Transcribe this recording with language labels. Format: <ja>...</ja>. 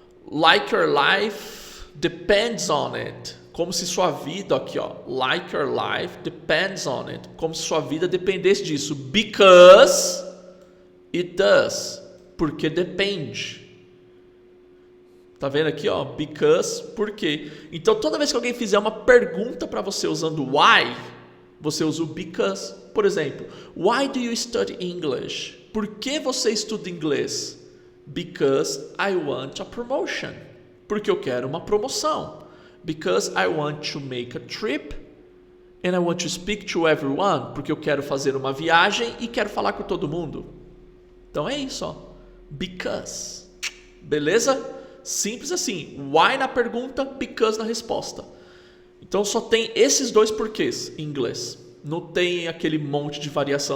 <en>Like your life depends on it.</en> <pt>Como se sua vida, aqui, ó.</pt> <en>Like your life depends on it.</en> <pt>Como se sua vida dependesse disso.</pt> <en>Because it does.</en> <pt>Porque depende. Tá vendo aqui, ó? Because, por quê? Então, toda vez que alguém fizer uma pergunta para você usando why, você usa o because. Por exemplo,</pt> <en>why do you study English?</en> <pt>Por que você estuda inglês?</pt> <en>Because I want a promotion.</en> <pt>Porque eu quero uma promoção.</pt> <en>Because I want to make a trip and I want to speak to everyone.</en> <pt>Porque eu quero fazer uma viagem e quero falar com todo mundo. Então é isso, ó. Because. Beleza? Simples assim. Why na pergunta, because na resposta. Então só tem esses 2 porquês em inglês. Não tem aquele monte de variação.</pt>